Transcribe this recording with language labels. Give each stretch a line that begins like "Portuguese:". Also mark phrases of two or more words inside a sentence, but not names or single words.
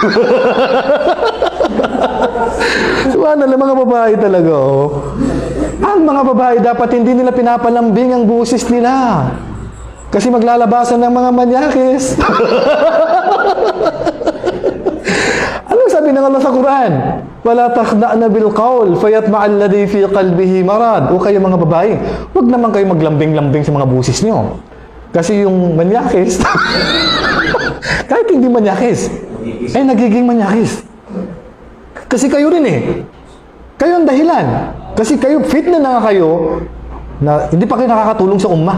Filipino: Subhanallah, mga babae talaga, oh. Ang mga babae, dapat hindi nila pinapalambing ang busis nila. Kasi maglalabasan ng mga manyakis. Anong sabi ng Allah sa Quran?
Arabic: وَلَا تَخْدَعْنَ بِالْقَوْلِ فَيَطْمَعَ الَّذِي فِي قَلْبِهِ مَرَادٌ.
Filipino: O kayo mga babae, huwag naman kayo maglambing-lambing sa mga busis nyo. Kasi yung manyakis, kahit hindi manyakis, ay nagiging manyakis. Kasi kayo rin eh. Kayo ang dahilan. Kasi kayo, fit na kayo, na hindi pa kayo nakakatulong sa ummah.